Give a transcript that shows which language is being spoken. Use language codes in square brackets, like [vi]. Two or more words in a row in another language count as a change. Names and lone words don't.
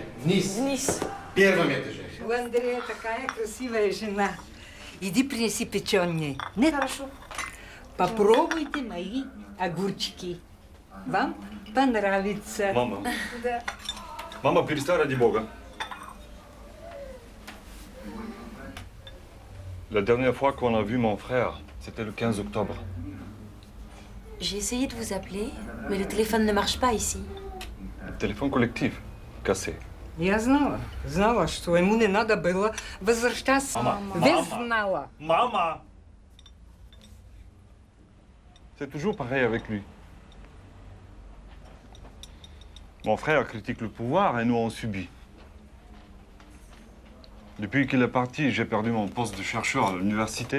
[ru] Вниз. Первом этаже. У Андрея такая красивая жена. Иди принеси печенье. Нет? Хорошо. Попробуйте мои огурчики. Вам понравится. Мама. Да. Мама, перестань ради бога. [fr] La dernière fois qu'on a vu mon frère, c'était le 15 octobre. J'ai essayé de vous appeler, mais le téléphone ne marche pas ici. Le téléphone collectif, cassé. [ru] Я знала, что ему не надо было возвращаться. Весь знала. [fr] Maman! C'est toujours pareil avec lui. Mon frère critique le pouvoir et nous on subit. Depuis qu'il est parti, j'ai perdu mon poste de chercheur à l'université.